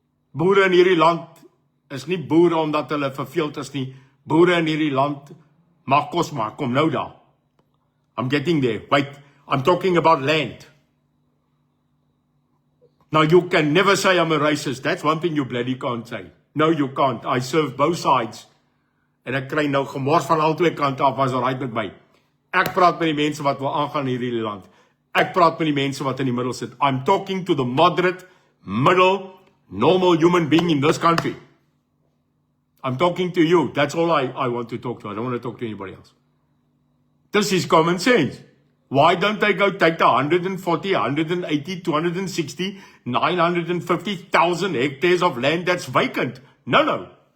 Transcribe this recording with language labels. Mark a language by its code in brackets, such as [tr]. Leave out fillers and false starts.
[af] Boere in hierdie land is nie boere omdat hulle verveeld is nie. Boere in hierdie land mag kos maak. Kom nou daar. [en] I'm getting there. Wait, I'm talking about land. Now you can never say I'm a racist. That's one thing you bloody can't say. No, you can't. I serve both sides. [af] En ek kry nou gemors van al twee kante af, was alright met my. Ek praat met die mense wat wil aangaan in hierdie land. Ek praat met die mense wat in die middel sit. [en] I'm talking to the moderate, middle, normal human being in this country. I'm talking to you. That's all I want to talk to. I don't want to talk to anybody else. This is common sense. Why don't they go take the 140, 180, 260, 950,000 hectares of land that's vacant? No.